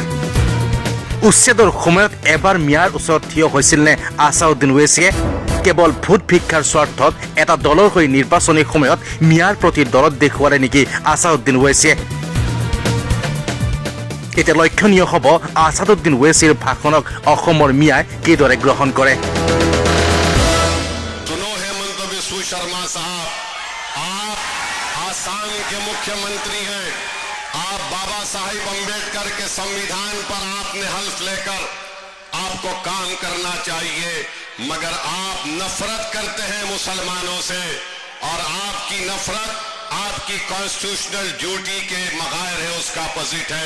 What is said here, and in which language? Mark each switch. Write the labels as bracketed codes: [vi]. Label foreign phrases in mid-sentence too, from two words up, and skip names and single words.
[as] উচ্ছেদৰ সময়ত এবাৰ মিয়াৰ ওচৰত থিয় হৈছিল নে আসাদুদ্দিন ওৱেচিয়ে? কেৱল ভোট ভিক্ষাৰ স্বাৰ্থত এটা দলৰ হৈ নিৰ্বাচনী সময়ত মিয়াৰ প্ৰতি দৰদ দেখুৱালে নেকি আসাদুদ্দিন ওৱেচিয়ে? এতিয়া লক্ষণীয় হ'ব আসাদুদ্দিন ওৱেচিৰ ভাষণক অসমৰ মিয়াই কিদৰে গ্ৰহণ কৰে। [hi] शर्मा साहब, आप आसाम के मुख्यमंत्री हैं। आप बाबा साहिब अम्बेडकर के संविधान पर आपने हल्फ लेकर आपको काम करना चाहिए, मगर आप नफरत करते हैं मुसलमानों से और आपकी नफरत आपकी [en] constitutional duty [hi] के मगायर है, उसका अपोजिट है।